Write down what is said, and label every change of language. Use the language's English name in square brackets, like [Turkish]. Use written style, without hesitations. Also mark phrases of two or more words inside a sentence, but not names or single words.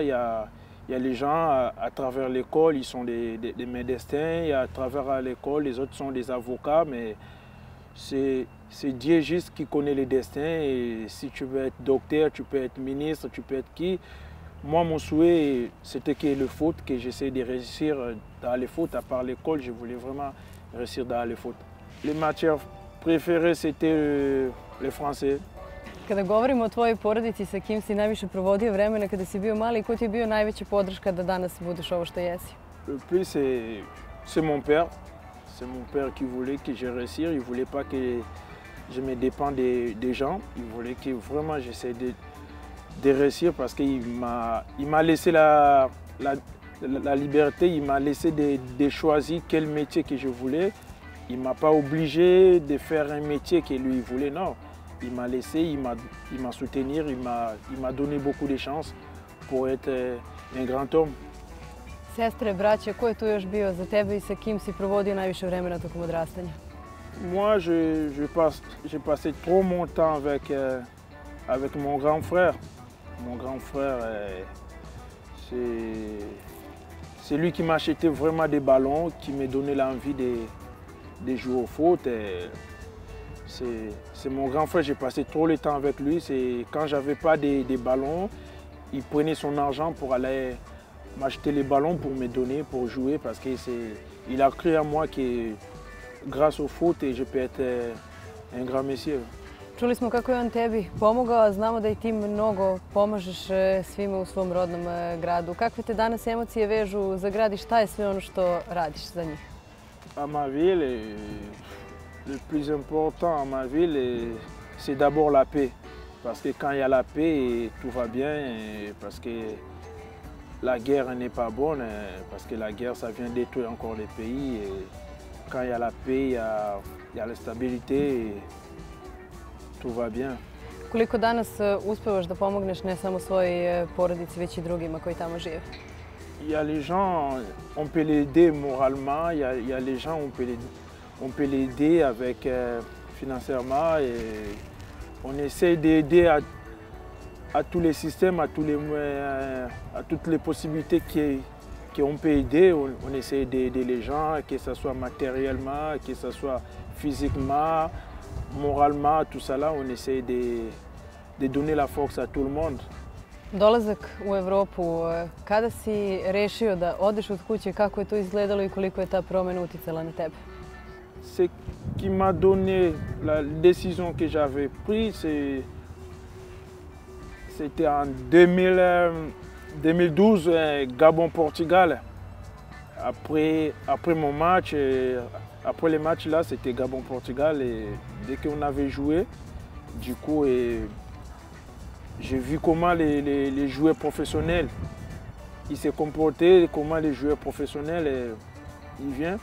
[French] Il y a les gens à travers l'école, ils sont des médecins, et à travers l'école, les autres sont des avocats, mais c'est Dieu juste qui connaît les destins. Et si tu veux être docteur, tu peux être ministre, tu peux être qui. Moi, mon souhait, c'était que le foot, que j'essaie de réussir dans le foot. À part l'école, je voulais vraiment réussir dans le foot. Les matières préférées, c'était le français. [Serbian] Kada govorimo o tvojoj porodici, sa kim si najviše provodio vremena kada si bio mali i ko ti je bio najveća podrška da danas budeš ovo što jesi? [French] Le plus, c'est mon père. C'est mon père qui voulait que je réussisse. Il ne voulait pas que je me dépende des gens. Il voulait que vraiment j'essaie de réussir parce qu'il m'a laissé la liberté, il m'a laissé de choisir quel métier que je voulais. Il ne m'a pas obligé de faire un métier que lui voulait, non. Il m'a laissé, il m'a soutenu, il m'a donné beaucoup de chances pour être un grand homme. [Serbian] Sestre, braće, ko je tu još bio za tebe i sa kim si provodio najviše vremena tokom odrastanja? [French] Moi, j'ai passé trop mon temps avec mon grand frère. Mon grand frère, c'est lui qui m'a acheté vraiment des ballons, qui m'a donné l'envie de jouer au foot. C'est mon grand frère, j'ai passé trop de temps avec lui. Quand je n'avais pas des ballons, il prenait son argent pour aller m'acheter les ballons pour me donner, pour jouer, parce qu'il a cru en moi que grâce au foot, je peux être un grand monsieur. [Serbian] Čuli smo kako je on tebi pomogao, a znamo da i ti mnogo pomažeš svima u svom rodnom gradu. Kakve te danas emocije vežu za grad i šta je sve ono što radiš za njih? [French] À ma ville, le plus important à ma ville, c'est d'abord la paix. Parce que quand il y a la paix, tout va bien. Parce que la guerre n'est pas bonne. Parce que la guerre, ça vient détruire encore les pays. Et quand il y a la paix, il y a la stabilité. Tout va bien. [Serbian] Koliko danas uspevaš da pomogneš ne samo svojoj porodici, već i drugima koji tamo žive? [French] Il y a les gens, on peut l'aider moralement, il y a les gens, on peut l'aider avec financièrement et on essaie d'aider à tous les systèmes, à toutes les possibilités qu'on peut aider. On essaie d'aider les gens, que ce soit matériellement, que ce soit physiquement, moralement, tout ça là, on essaie de donner la force à tout le monde. [Serbian] Dolazak u Evropu, kada si rešio da odeš od kuće, kako je to izgledalo i koliko je ta promjena uticala na tebe? [French] Ce qui m'a donné la décision que j'avais prise, c'était en 2012, Gabon-Portugal. Après mon match, après les matchs là, c'était Gabon-Portugal et dès qu'on avait joué, du coup, j'ai vu comment les joueurs professionnels ils se comportaient, comment les joueurs professionnels ils viennent.